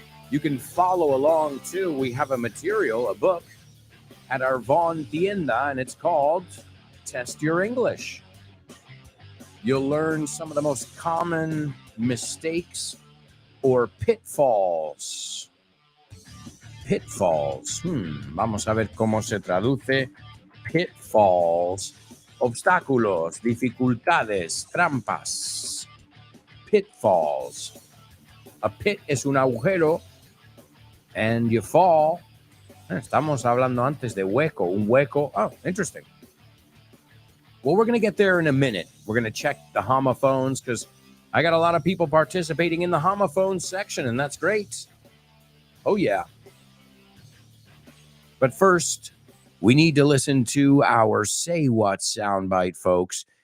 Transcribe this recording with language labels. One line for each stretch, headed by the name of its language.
English: You can follow along too. We have a material, a book at our Vaughn Tienda, and it's called Test Your English. You'll learn some of the most common mistakes or pitfalls. Pitfalls.
Spanish: Vamos a ver cómo se traduce pitfalls. Obstáculos, dificultades, trampas.
English: Pitfalls. A pit
Spanish: es un agujero,
English: and you fall.
Spanish: Estamos hablando antes de hueco, un hueco.
English: Oh, interesting. Well, we're going to get there in a minute. We're going to check the homophones because I got a lot of people participating in the homophones section, and that's great. Oh, yeah. But first, we need to listen to our Say What soundbite, folks.